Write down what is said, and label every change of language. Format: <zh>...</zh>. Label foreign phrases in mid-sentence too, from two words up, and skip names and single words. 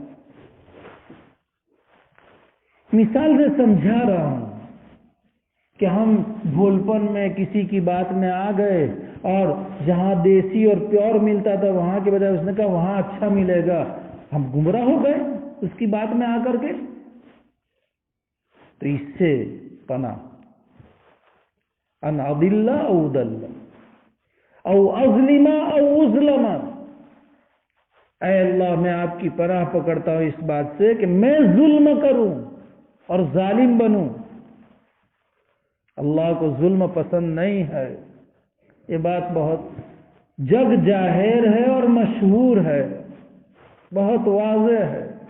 <ur>مثال سے سمجھا رہا ہوں کہ ہم بھولپن میں کسی کی بات میں آ گئے اور جہاں دیسی اور پیور ملتا تھا وہاں کے بجائے اس نے کہا وہاں اچھا ملے گا، ہم گمراہ ہو گئے اس کی بات میں آ کر کے. تو اس سے پناہ،</ur> <ar>ان اضل او اضل او اظلم</ar> <ur>او اظلم، اے اللہ میں آپ کی پناہ پکڑتا ہوں اس بات سے کہ میں ظلم کروں اور ظالم بنوں. اللہ کو ظلم پسند نہیں ہے. یہ بات بہت جگ ظاہر ہے اور مشہور ہے، بہت واضح ہے.</ur>